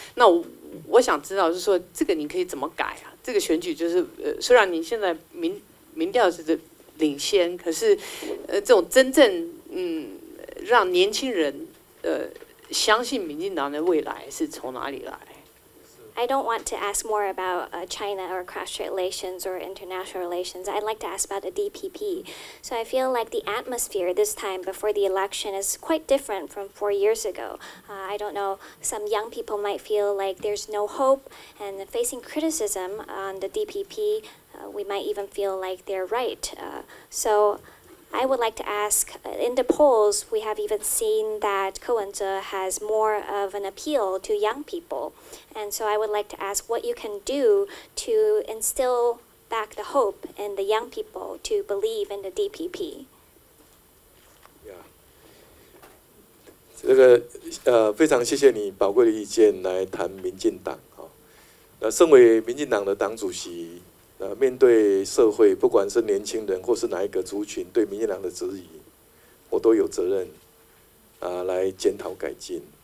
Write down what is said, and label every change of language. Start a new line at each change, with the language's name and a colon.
Chinese: 那我想知道，就是说这个你可以怎么改啊？这个选举就是虽然你现在民调是领先，可是这种真正让年轻人相信民进党的未来是从哪里来？
English: I don't want to ask more about China or cross-strait relations or international relations. I'd like to ask about the DPP. So I feel like the atmosphere this time before the election is quite different from 4 years ago. I don't know, some young people might feel like there's no hope, and facing criticism on the DPP, we might even feel like they're right. So I would like to ask, in the polls, we have even seen that Ko Wen-je has more of an appeal to young people. And so I would like to ask what you can do to instill back the hope in the young people to believe in the DPP.
Chinese: 这个非常谢谢你宝贵的意见来谈民进党啊。身为民进党的党主席。面对社会，不管是年轻人或是哪一个族群对民进党的质疑，我都有责任来检讨改进。